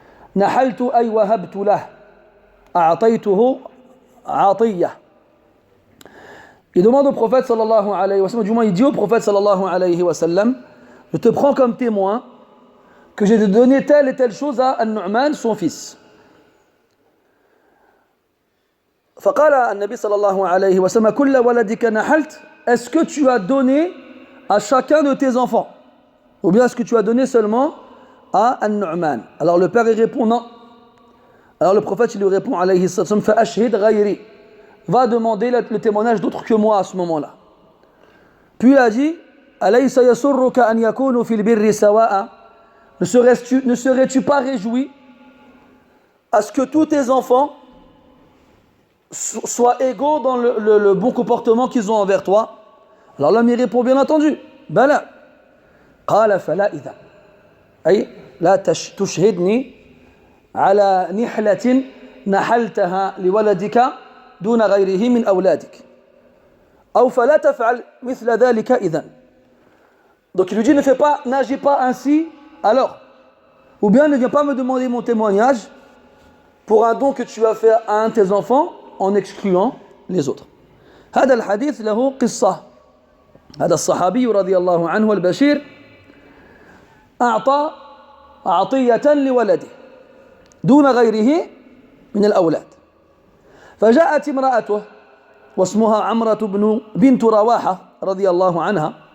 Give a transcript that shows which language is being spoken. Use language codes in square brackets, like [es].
[ar] نحلت أي وهبت له أعطيته عطية. [fr] Il demande au prophète [ar] sallallahu alayhi wa sallam, [fr] du moins il dit au prophète sallallahu alayhi wa sallam: je te prends comme témoin que j'ai donné telle et telle chose à An-Nu'man, son fils. [ar] فقال النبي صلى الله عليه وسلم: كل ولدك نحلت? [fr] Est-ce que tu as donné à chacun de tes enfants, ou bien est-ce que tu as donné seulement à An-Nu'man? Alors le père il répond non. Alors le prophète il lui répond alayhi sallam: [ar] fa ashhid ghayri, [fr] va demander le témoignage d'autres que moi à ce moment-là. Puis il a dit: [ar] alaysa yasurruka an yakunu fil birri sawa'a, [fr] ne serais-tu pas réjoui à ce que tous tes enfants soient égaux dans le bon comportement qu'ils ont envers toi? Alors l'homme il répond bien entendu: bala. [ar] Qala fala idha, أي لا تشهدني على نحلة نحلتها لولدك دون غيره من أولادك أو فلا تفعل مثل ذلك إذن. [fr] Donc il lui dit: n'agis pas ainsi alors, ou bien ne viens pas me demander mon témoignage pour un don que tu as fait à un de tes enfants en excluant les autres. [ar] هذا الحديث له قصة. هذا الصحابي رضي الله عنه البشير أعطى عطية لولده دون غيره من الأولاد، فجاءت امرأته واسمها عمرة بنت رواحة رضي الله عنها